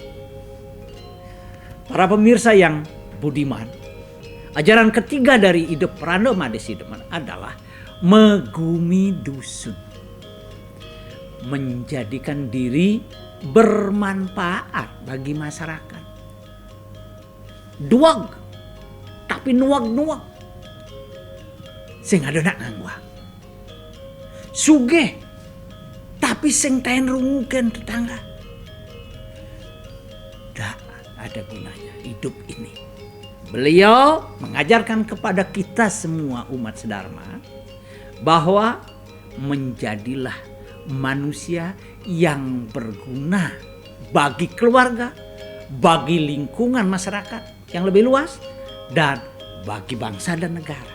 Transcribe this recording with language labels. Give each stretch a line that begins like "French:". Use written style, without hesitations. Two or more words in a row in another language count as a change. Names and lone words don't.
Indonesian: Para pemirsa yang budiman, ajaran ketiga dari hidup Pranda Madesideman adalah megumi dusun. Menjadikan diri bermanfaat bagi masyarakat.
Balinese: Duag, tapi nuag-nuag. Sing ada nak ngangwa. Sugih, tapi sing taen rungukeun tetangga.
Indonesian: Dak ada gunanya hidup ini. Beliau mengajarkan kepada kita semua umat sedharma bahwa menjadilah manusia yang berguna bagi keluarga, bagi lingkungan masyarakat yang lebih luas, dan bagi bangsa dan negara.